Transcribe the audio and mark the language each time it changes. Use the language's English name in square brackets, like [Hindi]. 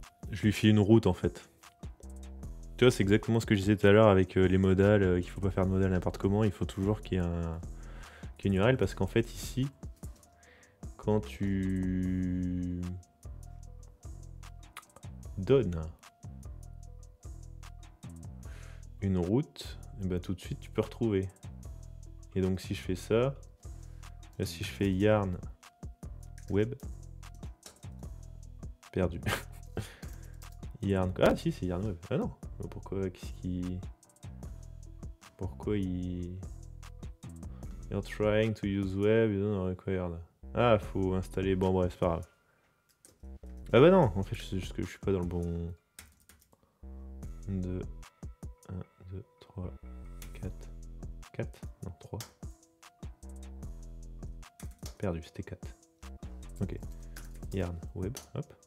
[French] Je lui ai filé une route en fait. Tu vois, c'est exactement ce que je disais tout à l'heure avec les modales, qu'il faut pas faire de modal n'importe comment, il faut toujours qu'il y ait une URL parce qu'en fait ici, quand tu donnes une route, et ben tout de suite tu peux retrouver. Et donc si je fais ça, là, si je fais yarn web, perdu. Yarn, ah si c'est yarn web, ah non, pourquoi qu'est-ce qui... Pourquoi il... [English] You're trying to use web, you don't require... [French] Ah, faut installer, bon bref, c'est pas grave. Ah bah non, en fait c'est juste que je suis pas dans le bon... 2, 1, 2, 3, 4, 4, non 3. Perdu, c'était 4. Ok. Yarn, web, hop.